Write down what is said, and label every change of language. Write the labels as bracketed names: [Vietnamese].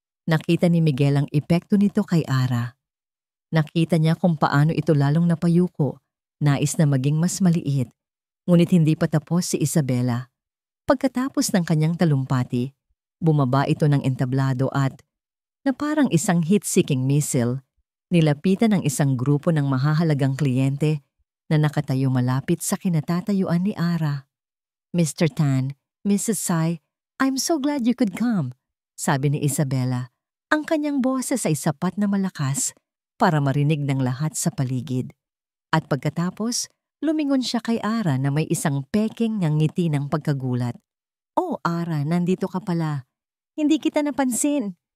[Filipino] Nakita ni Miguel ang epekto nito kay Ara. Nakita niya kung paano ito lalong napayuko, nais na maging mas maliit, ngunit hindi pa tapos si Isabela. Pagkatapos ng kanyang talumpati, bumaba ito ng entablado at, na parang isang heat-seeking missile, nilapitan ng isang grupo ng mahahalagang kliyente na nakatayo malapit sa kinatatayuan ni Ara. [English] Mr. Tan, Mrs. Tsai, I'm so glad you could come, [Filipino] sabi ni Isabela. Ang kanyang boses ay sapat na malakas para marinig ng lahat sa paligid. At pagkatapos, lumingon siya kay Ara na may isang peking ng ngiti ng pagkagulat. Oh, Ara, nandito ka pala. Hindi kita napansin.